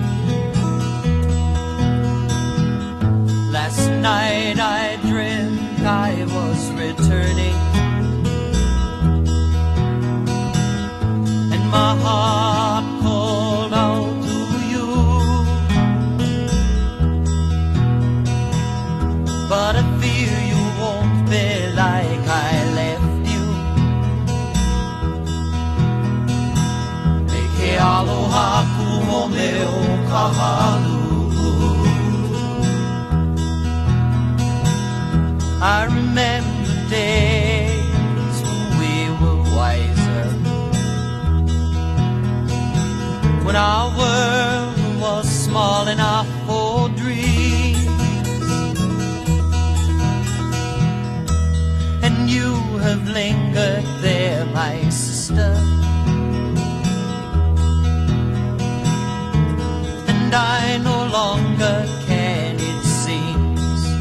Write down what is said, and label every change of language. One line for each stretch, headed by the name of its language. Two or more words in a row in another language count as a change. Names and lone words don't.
English: Last night I dreamt I was returning, and my heart called out to you. But I fear you won't be like I left you.
Hawaiian: Eke aloha ku home o kahalu.
English: I remember days when we were wiser, when our world was small enough for dreams. And you have lingered there, my sister, and I no longer can, it seems.